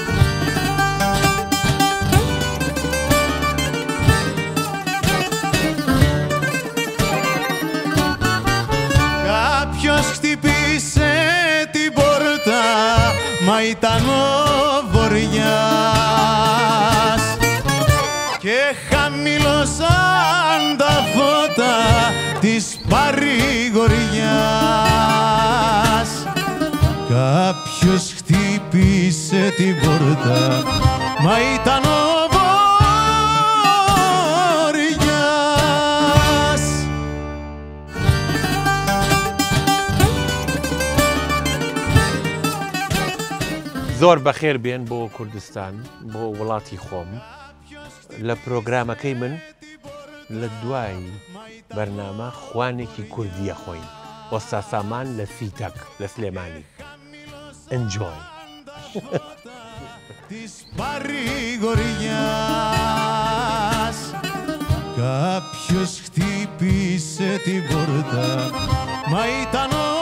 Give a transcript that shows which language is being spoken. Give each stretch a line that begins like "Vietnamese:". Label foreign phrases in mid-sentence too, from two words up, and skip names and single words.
Greek: Κάποιος χτυπήσε την πόρτα, μα ήταν ο Βοριάς και χαμηλώσαν τα φώτα της παρηγοριάς. Κάποιος χτύπησε την πόρτα, μα ήταν ο Βοριάς.
Central Kurdish: زۆر بەخێر بێن بۆ کوردستان، بۆ وڵاتی خۆم. لە پرۆگرامەکەی من لە دوای بەرنامە خوانێکی کوردیە خۆین، وەستا سامان لە سیتەک لە سلێمانی.
English: Enjoy!
Greek: Της παρηγοριάς κάποιος χτύπησε την πόρτα, μα ήταν